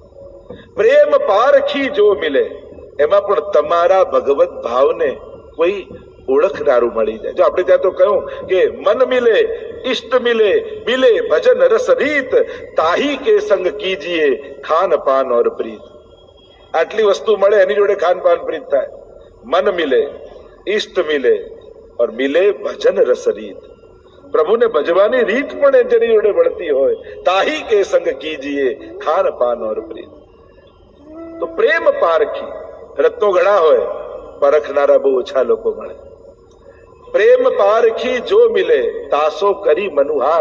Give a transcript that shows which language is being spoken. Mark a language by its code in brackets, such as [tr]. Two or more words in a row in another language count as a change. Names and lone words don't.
[hi] प्रेम पारखी जो मिले, [gu] એમાં પણ તમારા ભગવત ભાવને કોઈ ઓળખનારું મળી જાય. જો આપણે ત્યાં તો કહ્યું કે [hi] मन मिले इष्ट मिले, मिले भजन रस रीत, ताही के संग कीजिए खान पान और प्रीत. [gu] આટલી વસ્તુ મળે એની જોડે [hi] खान पान प्रीत [gu] થાય. [hi] मन मिले, इष्ट मिले और मिले भजन रस रीत. [gu] પ્રભુ ને ભજવાની રીત પણ જેની જોડે મળતી હોય, [hi] ताही के संग कीजिए खान पान और प्रीत. [gu] તો પ્રેમ પારખી. રત્નો ઘણા હોય, પરખનારા બહુ ઓછા લોકો મળે. [hi] प्रेम पारखी जो मिले तासो करी मनुहार.